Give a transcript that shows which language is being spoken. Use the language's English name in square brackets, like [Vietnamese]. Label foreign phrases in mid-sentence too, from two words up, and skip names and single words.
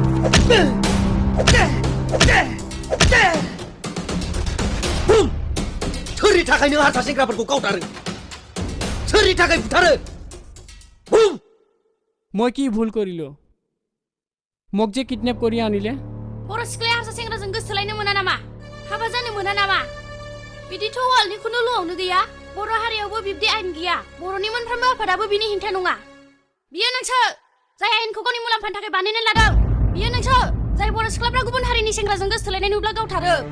[Bodo] बुम सोरनि थाखाय नों हारसा सेंग्राफोरखौ गावथारो सोरनि थाखाय बुथारो बुम [Assamese] মই কি ভুল কৰিলো মোক যে কিডনেপ কৰি আনিলে [Bodo] बर' सिख्लाया हारसा सेंग्राजों गोसोथोलायनो मोना नामा हाबा जानो मोना नामा बिदिथ' वालनि खुनु ल'आवनो गैया बर' हारियावबो बिब्दि आयेन गैया बर'नि मोनफ्रोमबो आफादाबो बिनि हेंथा नङा बियो नोंसो जाय आयेनखौ गावनि मुलाम्फानि थाखाय बानायनानै लादों बियो नोंसो जाय बर' सिख्लाफ्रा गुबुन हारिनि सेंग्राजों गोसोथोलायनाय नुब्ला गावथारो